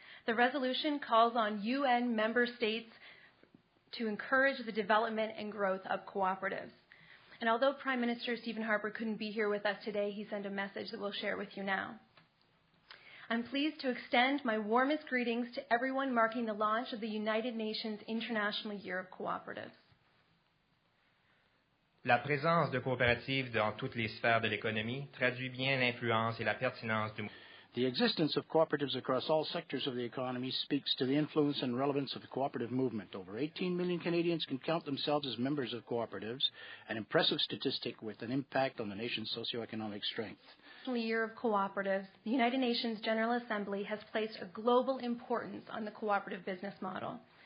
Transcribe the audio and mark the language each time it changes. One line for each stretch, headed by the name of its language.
English: The resolution calls on UN member states to encourage the development and growth of cooperatives. And although Prime Minister Stephen Harper couldn't be here with us today, he sent a message that we'll share with you now. I'm pleased to extend my warmest greetings to everyone marking the launch of the United Nations International Year of Co-operatives.
French: La présence de coopératives dans toutes les sphères de l'économie traduit bien l'influence et la pertinence du mouvement.
English: The existence of cooperatives across all sectors of the economy speaks to the influence and relevance of the cooperative movement. Over 18 million Canadians can count themselves as members of cooperatives, an impressive statistic with an impact on the nation's socioeconomic strength. Year of Cooperatives, the United Nations General Assembly has placed a global importance on the cooperative business model.